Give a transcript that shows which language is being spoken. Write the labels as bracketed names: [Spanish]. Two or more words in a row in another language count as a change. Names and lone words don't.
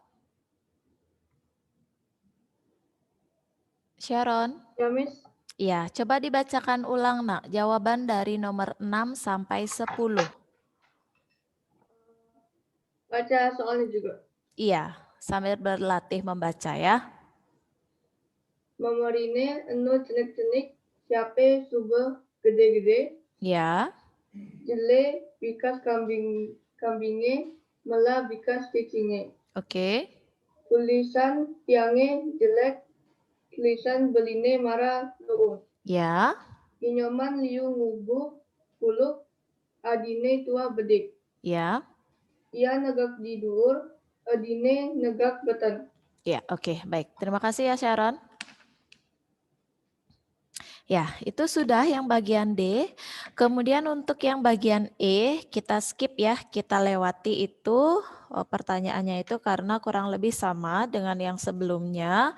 [Indonesian] Ya, Miss. Ya, coba dibacakan ulang, Nak. Jawaban dari nomor 6 sampai 10. Baca soalnya juga. Iya, sambil berlatih membaca ya. [Balinese] Memerine enu cenik-cenik, siapa subuh gede-gede, [Indonesian] Ya, [Balinese] jele bikas kambinge, mela bikas cicinge. [Indonesian] oke. [Balinese] Tulisan tiange jelek, tulisan beline marah luun. [Indonesian] Ya, [Balinese] Inyoman liu ngubuh, kuluk, adine tua bedik. [Indonesian] ya. [Balinese] Ia negak di dhuwur, adine negak beten. [Indonesian] Ya, oke, baik. Terima kasih ya Sharon. Ya, itu sudah yang bagian D. Kemudian untuk yang bagian E, kita skip ya, kita lewati itu. Pertanyaannya itu karena kurang lebih sama dengan yang sebelumnya.